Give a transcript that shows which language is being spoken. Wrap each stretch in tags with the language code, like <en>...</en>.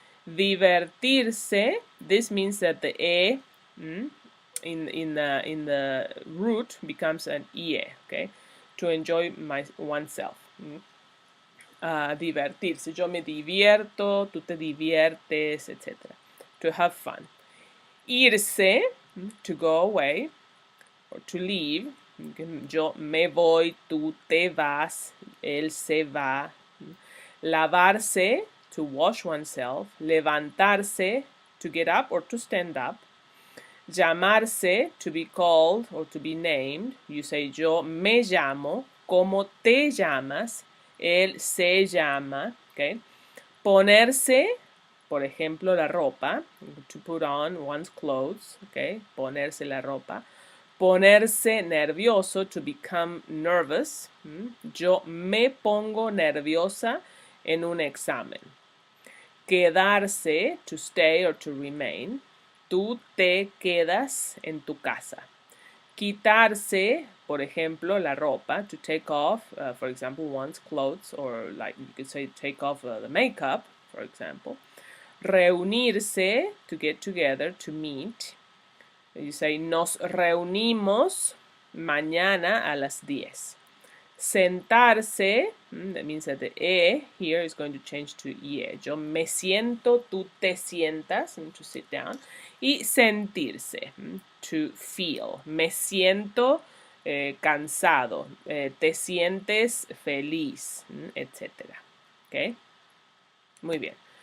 <en>Divertirse, this means that the e in the root becomes an ie, okay? To enjoy oneself. Divertirse.</en> <es>Yo me divierto, tú te diviertes, etc.</es> <en>To have fun.</en> <es>Irse, to go away or to leave. Yo me voy, tú te vas, él se va.</es> <en>Lavarse, to wash oneself. Levantarse, to get up or to stand up. Llamarse, to be called or to be named. You say</en> <es>yo me llamo, ¿cómo te llamas? Él se llama, okay? Ponerse, por ejemplo, la ropa,</es> <en>to put on one's clothes,</en> <es>okay? Ponerse la ropa. Ponerse nervioso,</es> <en>to become nervous.</en> <es>Yo me pongo nerviosa en un examen.</es> <en>Quedarse, to stay or to remain.</en> <es>Tú te quedas en tu casa.</es> <en>Quitarse,</en> <es>por ejemplo, la ropa,</es> <en>to take off, for example, one's clothes, or like you could say take off the makeup, for example. Reunirse, to get together, to meet. You say</en> <es>nos reunimos mañana a las 10.</es> <en>Sentarse, that means that the e here is going to change to ie.</en> <es>Yo me siento, tú te sientas,</es> <en>to sit down.</en> <es>Y sentirse,</es> <en>to feel.</en> <es>Me siento cansado, te sientes feliz, etc. Okay? Muy bien.</es>